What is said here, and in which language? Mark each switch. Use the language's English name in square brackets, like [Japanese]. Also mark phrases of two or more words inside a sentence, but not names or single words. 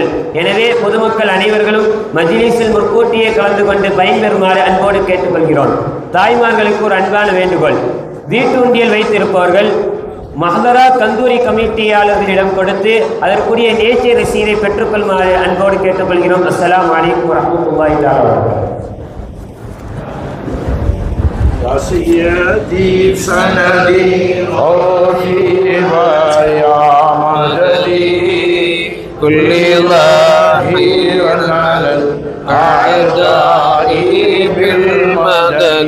[Tamil] எனவே பொதுமக்கள் அனைவர்களும் மஜ்லிஸில் முற்கூட்டியே கலந்து கொண்டு பயன்பெறுமாறு அன்போடு கேட்டுக்கொள்கிறோம். தாய்மார்களுக்கு ஒரு அன்பான வேண்டுகோள், வீட்டுண்டியல் வைத்திருப்பவர்கள் மஹ்தரா கந்தூரி கமிட்டியாளர்களிடம் கொடுத்து அதற்குரிய நேர்ச்சை ரசீதை பெற்றுக்கொள்ளுமாறு அன்போடு கேட்டுக்கொள்கிறோம். [Arabic] السلام عليكم ورحمة الله تعالى سيدي سندي خوفي ويا مددي كل ظاهر على الأعداء بالمدد